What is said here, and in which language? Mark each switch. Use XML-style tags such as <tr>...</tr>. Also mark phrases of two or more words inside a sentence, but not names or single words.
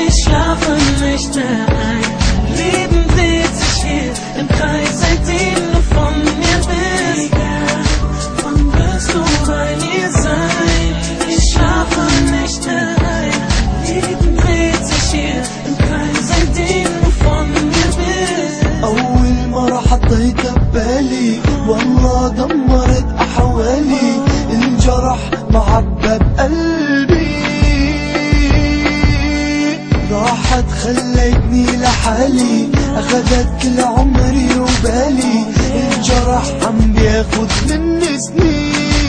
<de>Ich schlafe nicht mehr ein. Leben dreht sich hier im Kreis, seitdem du von mir bist. Wann wirst du bei mir sein? Ich schlafe nicht mehr ein. Leben dreht sich hier im Kreis, seitdem du von mir bist.</de> <ar>أول مرة حطيتها ببالي والله دمرت أحوالي، الجرح معبى بقلبي، راحت خلتني لحالي، أخدت كل عمري وبالي، الجرح عم بياخد مني سنين.</ar>